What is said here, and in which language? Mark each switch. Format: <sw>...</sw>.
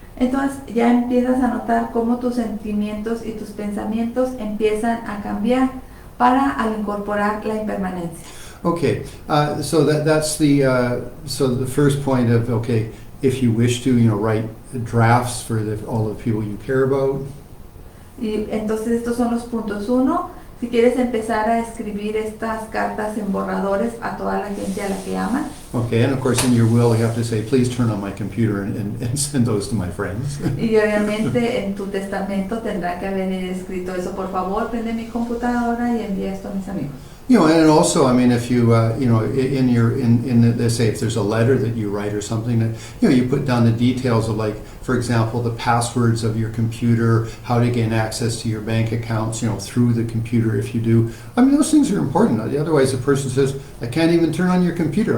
<es>Entonces ya empiezas a notar cómo tus sentimientos y tus pensamientos empiezan a cambiar al incorporar la impermanencia.</es> <en>Okay, so that's the first point of, okay, if you wish to, write drafts for all the people you care about.</en> <es>Y entonces estos son los puntos. 1, si quieres empezar a escribir estas cartas en borradores a toda la gente a la que amas.</es> <en>Okay, and of course in your will you have to say, please turn on my computer and send those to my friends.</en> <es>Y obviamente en tu testamento tendrá que haber escrito eso: por favor, prende mi computadora y envía esto a mis amigos.</es> <en>And also, I mean, if you, let's say if there's a letter that you write or something, that, you put down the details of, like, for example, the passwords of your computer, how to gain access to your bank accounts, through the computer if you do. I mean, those things are important. Otherwise, the person says, I can't even turn on your computer.</en>